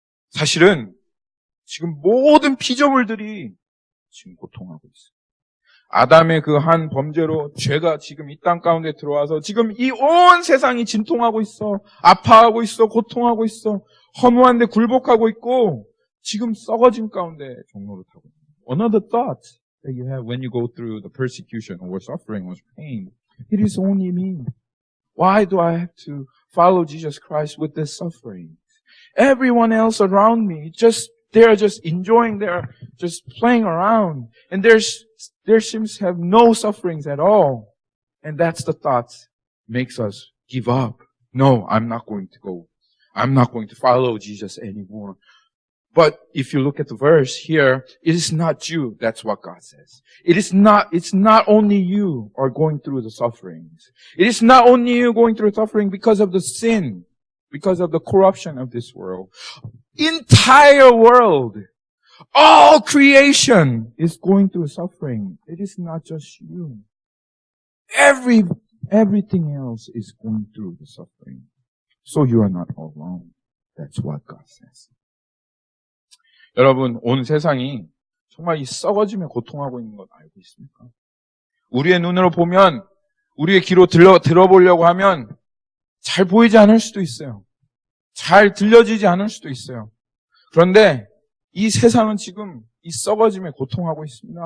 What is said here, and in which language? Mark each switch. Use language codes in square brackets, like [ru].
[ko] 사실은 지금 모든 피조물들이 지금 고통하고 있어요. 아담의 그 한 범죄로 죄가 지금 이 땅 가운데 들어와서 지금 이 온 세상이 진통하고 있어. 아파하고 있어. 고통하고 있어. 허무한데 굴복하고 있고, 지금 썩어짐 가운데 종로를 타고 있어요. [en] Another thought that you have when you go through the persecution or suffering or pain, it is only me. Why do I have to follow Jesus Christ with this suffering? Everyone else around me, they're just enjoying, they're just playing around. And there seems to have no sufferings at all. And that's the thought makes us give up. No, I'm not going to go. I'm not going to follow Jesus anymore. But if you look at the verse here, it is not you. That's what God says. It's not only you are going through the sufferings. It is not only you going through suffering because of the sin, because of the corruption of this world. Entire world, all creation is going through suffering. It is not just you. Everything else is going through the suffering. So you are not alone. That's what God says. [ko] 여러분, 온 세상이 정말 이 썩어짐에 고통하고 있는 것 알고 있습니까? 우리의 눈으로 보면, 우리의 귀로 들어보려고 하면 잘 보이지 않을 수도 있어요. 잘 들려지지 않을 수도 있어요. 그런데 이 세상은 지금 이 썩어짐에 고통하고 있습니다.